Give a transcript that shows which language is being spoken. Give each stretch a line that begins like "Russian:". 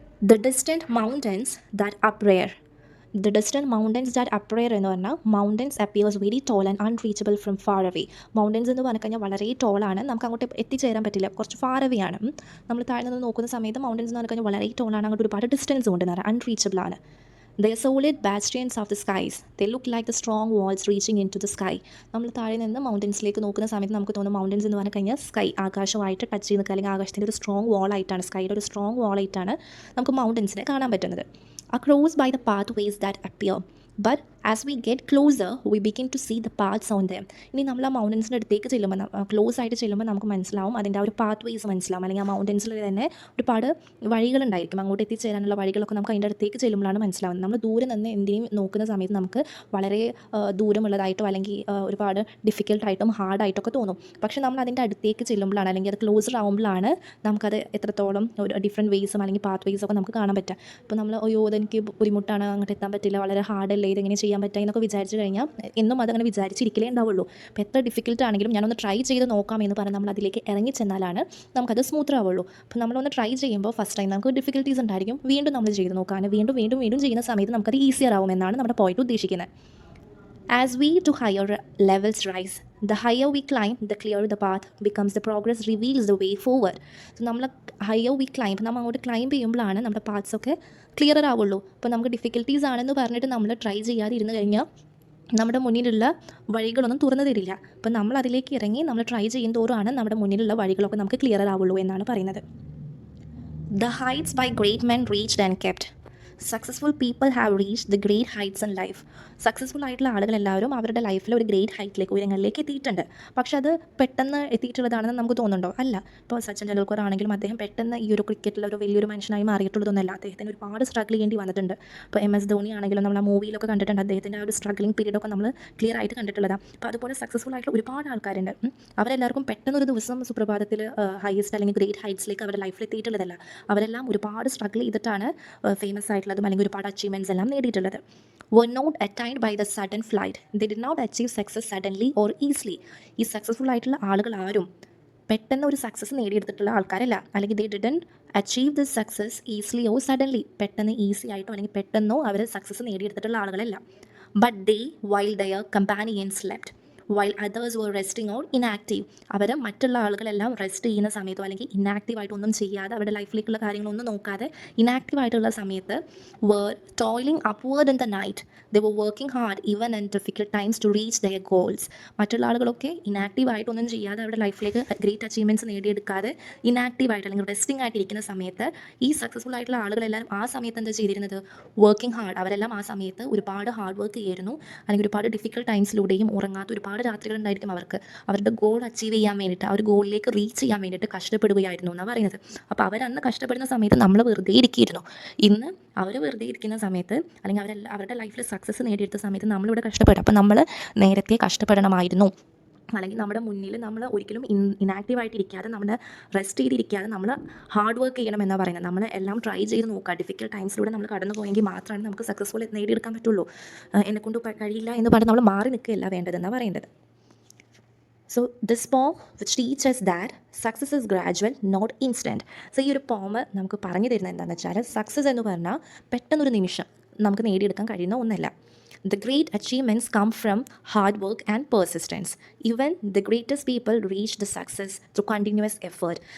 English: The distant mountains that appear. The distant mountains that appear എന്ന് പറഞ്ഞാൽ mountains appears very tall and unreachable from far away.
Malayalam: Mountains എന്ന് പറഞ്ഞു കഴിഞ്ഞാൽ വളരെ ടോളാണ്, നമുക്ക് അങ്ങോട്ട് എത്തിച്ചേരാൻ പറ്റില്ല, കുറച്ച് ഫാർ അവേ ആണ്. നമ്മൾ താഴെ നിന്ന് നോക്കുന്ന സമയത്ത് മൗണ്ടൻസ് എന്ന് പറഞ്ഞു കഴിഞ്ഞാൽ വളരെ ടോളാണ്, അങ്ങോട്ട് ഒരുപാട് ഡിസ്റ്റൻസ് ഉണ്ട്, അൺറീച്ചബിൾ ആണ്.
English: They are solid bastions of the skies. They look like the strong walls reaching into the sky.
Malayalam: നമ്മൾ താഴെ നിന്ന് മൗണ്ടൻസിലേക്ക് നോക്കുന്ന സമയത്ത് നമുക്ക് തോന്നും മൗണ്ടൻസ് എന്ന് പറഞ്ഞു കഴിഞ്ഞാൽ സ്കൈ, ആകാശമായിട്ട് ടച്ച് ചെയ്ത് നിൽക്കുക, അല്ലെങ്കിൽ ആകാശത്തിൻ്റെ ഒരു സ്ട്രോങ് വാളായിട്ടാണ്, സ്കൈയുടെ ഒരു സ്ട്രോങ് വാളായിട്ടാണ് നമുക്ക് മൗണ്ടൻസിനെ കാണാൻ പറ്റുന്നത്.
English: Across by the pathways that appear. But as we get closer, we begin to see the paths on them.
Malayalam: ഇനി നമ്മൾ ആ മൗണ്ടൻസിൻ്റെ അടുത്തേക്ക് ചെല്ലുമ്പോൾ, ക്ലോസ് ആയിട്ട് ചെല്ലുമ്പോൾ നമുക്ക് മനസ്സിലാവും അതിൻ്റെ ആ ഒരു പാത്ത് വേസ് മനസ്സിലാവും, അല്ലെങ്കിൽ ആ മൗണ്ടൻസിൽ തന്നെ ഒരുപാട് വഴികളുണ്ടായിരിക്കും, അങ്ങോട്ട് എത്തിച്ചേരാനുള്ള വഴികളൊക്കെ നമുക്ക് അതിൻ്റെ അടുത്തേക്ക് ചെല്ലുമ്പോഴാണ് മനസ്സിലാവുന്നത്. നമ്മൾ ദൂരെ നിന്ന് എന്തിനേയും നോക്കുന്ന സമയത്ത് നമുക്ക് വളരെ ദൂരമുള്ളതായിട്ടോ അല്ലെങ്കിൽ ഒരുപാട് ഡിഫിക്കൽട്ടായിട്ടും ഹാർഡായിട്ടൊക്കെ തോന്നും. പക്ഷേ നമ്മൾ അതിൻ്റെ അടുത്തേക്ക് ചെല്ലുമ്പോഴാണ്, അല്ലെങ്കിൽ അത് ക്ലോസർ ആകുമ്പോഴാണ് നമുക്കത് എത്രത്തോളം ഒരു ഡിഫറെൻറ്റ് വേസും അല്ലെങ്കിൽ പാത്ത് വേസൊക്കെ നമുക്ക് കാണാൻ പറ്റുക. ഇപ്പോൾ നമ്മൾ അയ്യോ അതെനിക്ക് ബുദ്ധിമുട്ടാണ്, അങ്ങോട്ട് എത്താൻ പറ്റില്ല, വളരെ ഹാർഡല്ലേ, ഇതെങ്ങനെ ചെയ്യാൻ പറ്റുക എന്നൊക്കെ വിചാരിച്ച് കഴിഞ്ഞാൽ എന്നും അതങ്ങനെ വിചാരിച്ചിരിക്കലേ ഉണ്ടാവുള്ളൂ. അപ്പോൾ എത്ര ഡിഫിക്കൽട്ട് ആണെങ്കിലും ഞാനൊന്ന് ട്രൈ ചെയ്ത് നോക്കാം എന്ന് പറഞ്ഞ് നമ്മൾ അതിലേക്ക് ഇറങ്ങി ചെന്നാലാണ് നമുക്കത് സ്മൂത്ത് ആവുള്ളൂ. അപ്പോൾ നമ്മളൊന്ന് ട്രൈ ചെയ്യുമ്പോൾ ഫസ്റ്റ് ടൈം നമുക്ക് ഡിഫിക്കൽട്ടീസ് ഉണ്ടായിരിക്കും, വീണ്ടും നമ്മൾ ചെയ്ത് നോക്കാൻ, വീണ്ടും ചെയ്യുന്ന സമയത്ത് നമുക്കത് ഈസിയർ ആവുമെന്നാണ് നമ്മുടെ പോയിട്ട് ഉദ്ദേശിക്കുന്നത്.
English: As we to higher levels rise, the higher we climb, the clearer the path becomes. The progress reveals the way forward.
Malayalam: So നമ്മൾ
English: higher we climb,
Malayalam: നമ്മൾ അങ്ങോട്ട് ക്ലൈംബ് ചെയ്യുമ്പോഴാണ് നമ്മുടെ പാത്സൊക്കെ ക്ലിയർ ആവുള്ളൂ. അപ്പോൾ നമുക്ക് ഡിഫിക്കൽട്ടീസ് ആണെന്ന് പറഞ്ഞിട്ട് നമ്മൾ ട്രൈ ചെയ്യാതെ ഇരുന്ന് കഴിഞ്ഞാൽ നമ്മുടെ മുന്നിലുള്ള വഴികളൊന്നും തുറന്നു തരില്ല. അപ്പോൾ നമ്മൾ അതിലേക്ക് ഇറങ്ങി നമ്മൾ ട്രൈ ചെയ്യും തോറുമാണ് നമ്മുടെ മുന്നിലുള്ള വഴികളൊക്കെ നമുക്ക് ക്ലിയർ ആവുള്ളൂ എന്നാണ് പറയുന്നത്.
English: The heights by great men reached and kept. Successful people have reached the great heights in life.
Malayalam: Successful ആയിട്ടുള്ള ആളുകളെല്ലാവരും അവരുടെ ലൈഫിൽ ഒരു ഗ്രേറ്റ് ഹൈറ്റിലേക്ക്, ഉയരങ്ങളിലേക്ക് എത്തിയിട്ടുണ്ട്. പക്ഷെ അത് പെട്ടെന്ന് എത്തിയിട്ടുള്ളതാണെന്ന് നമുക്ക് തോന്നുന്നുണ്ടോ? അല്ല. ഇപ്പോൾ സച്ചിൻ ടെണ്ടുൽക്കർ ആണെങ്കിലും അദ്ദേഹം പെട്ടെന്ന് ഈ ഒരു ക്രിക്കറ്റിൽ ഒരു വലിയൊരു മനുഷ്യനായി മാറിയിട്ടുള്ളതൊന്നുമല്ല. അദ്ദേഹത്തിന് ഒരുപാട് സ്ട്രഗിൾ ചെയ്യേണ്ടി വന്നിട്ടുണ്ട്. ഇപ്പോൾ MS ധോണി ആണെങ്കിലും നമ്മൾ ആ മൂവിയിലൊക്കെ കണ്ടിട്ടുണ്ട്, അദ്ദേഹത്തിൻ്റെ ആ ഒരു സ്ട്രഗ്ലിംഗ് പീരീഡൊക്കെ നമ്മൾ ക്ലിയർ ആയിട്ട് കണ്ടിട്ടുള്ളതാണ്. അപ്പോൾ അതുപോലെ സക്സസ്ഫുൾ ആയിട്ടുള്ള ഒരുപാട് ആൾക്കാരുണ്ട്. അവരെല്ലാവർക്കും പെട്ടെന്നൊരു ദിവസം സുപ്രഭാതത്തിൽ ഹയസ്റ്റ് അല്ലെങ്കിൽ ഗ്രേറ്റ് ഹൈറ്റ്സിലേക്ക് അവരുടെ ലൈഫിൽ എത്തിയിട്ടുള്ളതല്ല. അവരെല്ലാം ഒരുപാട് സ്ട്രഗിൾ ചെയ്തിട്ടാണ് ഫേമസ് ആയിട്ടുള്ളതും അല്ലെങ്കിൽ ഒരുപാട് അച്ചീവ്മെൻറ്റ്സ് എല്ലാം നേടിയിട്ടുള്ളത്.
English: were not attained by the sudden flight. They did not achieve success suddenly or easily.
Malayalam: ഈ സക്സസ്ഫുൾ ആയിട്ടുള്ള ആളുകൾ ആരും പെട്ടെന്ന് ഒരു സക്സസ് നേടിയെടുത്തിട്ടുള്ള ആൾക്കാരല്ല, അല്ലെങ്കിൽ
English: they didn't achieve this success easily or suddenly.
Malayalam: പെട്ടെന്ന് ഈസി ആയിട്ടോ അല്ലെങ്കിൽ പെട്ടെന്നോ അവർ സക്സസ് നേടിയെടുത്തിട്ടുള്ള ആളുകളല്ല.
English: But they, while their companions slept, while others were resting or inactive.
Malayalam: അവർ മറ്റുള്ള ആളുകളെല്ലാം റെസ്റ്റ് ചെയ്യുന്ന സമയത്തോ അല്ലെങ്കിൽ ഇനാക്റ്റീവായിട്ടൊന്നും ചെയ്യാതെ അവരുടെ ലൈഫിലേക്കുള്ള കാര്യങ്ങളൊന്നും നോക്കാതെ ഇനാക്റ്റീവായിട്ടുള്ള സമയത്ത്
English: were toiling upward in the night. They were working hard even in difficult times to reach their goals.
Malayalam: മറ്റുള്ള ആളുകളൊക്കെ ഇനാക്റ്റീവായിട്ടൊന്നും ചെയ്യാതെ അവരുടെ ലൈഫിലേക്ക് ഗ്രേറ്റ് അച്ചീവ്മെൻറ്റ്സ് നേടിയെടുക്കാതെ ഇനാക്റ്റീവായിട്ട് അല്ലെങ്കിൽ റെസ്റ്റിംഗ് ആയിട്ടിരിക്കുന്ന സമയത്ത് ഈ സക്സസ്ഫുൾ ആയിട്ടുള്ള ആളുകളെല്ലാം ആ സമയത്ത് എന്താ ചെയ്തിരുന്നത്?
English: Working hard.
Malayalam: അവരെല്ലാം ആ സമയത്ത് ഒരുപാട് ഹാർഡ് വർക്ക് ചെയ്യായിരുന്നു, അല്ലെങ്കിൽ ഒരുപാട് ഡിഫിക്കൽട്ട് ടൈംസിലൂടെയും ഉറങ്ങാത്ത ഒരുപാട് രാത്രികളുണ്ടായിരിക്കും അവർക്ക് അവരുടെ ഗോൾ അച്ചീവ് ചെയ്യാൻ വേണ്ടിയിട്ട്, ആ ഒരു ഗോളിലേക്ക് റീച്ച് ചെയ്യാൻ വേണ്ടിയിട്ട് കഷ്ടപ്പെടുകയായിരുന്നു എന്നാണ് പറയുന്നത്. അപ്പോൾ അവരന്ന് കഷ്ടപ്പെടുന്ന സമയത്ത് നമ്മൾ വെറുതെ ഇരിക്കുകയായിരുന്നു. ഇന്ന് അവർ വെറുതെ ഇരിക്കുന്ന സമയത്ത് അല്ലെങ്കിൽ അവരുടെ ലൈഫിൽ സക്സസ് നേടിയെടുത്ത സമയത്ത് നമ്മളിവിടെ കഷ്ടപ്പെടും. അപ്പോൾ നമ്മൾ നേരത്തെ കഷ്ടപ്പെടണമായിരുന്നു, അല്ലെങ്കിൽ നമ്മുടെ മുന്നിൽ നമ്മൾ ഒരിക്കലും ഇനാക്റ്റീവായിട്ടിരിക്കാതെ നമ്മൾ റെസ്റ്റ് ചെയ്തിരിക്കാതെ നമ്മൾ ഹാർഡ് വർക്ക് ചെയ്യണം എന്നാണ് പറയുന്നത്. നമ്മൾ എല്ലാം ട്രൈ ചെയ്ത് നോക്കുക. ഡിഫിക്കൽട്ട് ടൈംസിലൂടെ നമ്മൾ കടന്നു പോയെങ്കിൽ മാത്രമാണ് നമുക്ക് സക്സസ്ഫുൾ നേടിയെടുക്കാൻ പറ്റുള്ളൂ. എന്നെക്കൊണ്ട് കഴിയില്ല എന്ന് പറഞ്ഞ് നമ്മൾ മാറി നിൽക്കുകയല്ല വേണ്ടതെന്നാണ് പറയേണ്ടത്.
English: So this poem which teaches us that success is gradual, not instant.
Malayalam: So ഈ ഒരു പോം നമുക്ക് പറഞ്ഞു തരുന്നത് എന്താണെന്ന് വെച്ചാൽ സക്സസ് എന്ന് പറഞ്ഞാൽ പെട്ടെന്നൊരു നിമിഷം നമുക്ക് നേടിയെടുക്കാൻ കഴിയുന്ന ഒന്നല്ല.
English: The great achievements come from hard work and persistence. Even the greatest people reach the success through continuous effort.